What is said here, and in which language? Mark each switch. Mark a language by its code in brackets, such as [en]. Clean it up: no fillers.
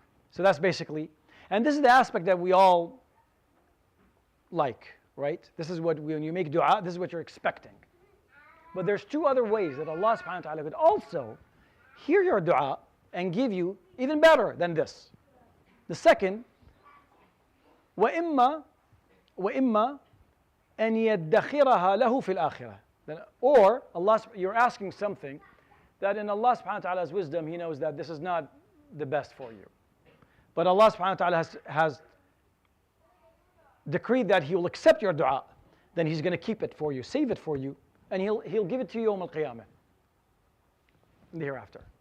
[en] So that's basically, and this is the aspect that we all like, right? This is what, when you make dua, this is what you're expecting. But there's two other ways that Allah subhanahu wa ta'ala could also hear your dua and give you even better than this. The second, [ar] وَإِمَّا أَنْ يَدَّخِرَهَا لَهُ فِي الْآخِرَةِ. [en] Or you're asking something that in Allah subhanahu wa ta'ala's wisdom, He knows that this is not the best for you. But Allah subhanahu wa ta'ala has decreed that He will accept your dua. Then He's going to keep it for you, save it for you, and He'll give it to you Yawm al-Qiyamah, hereafter.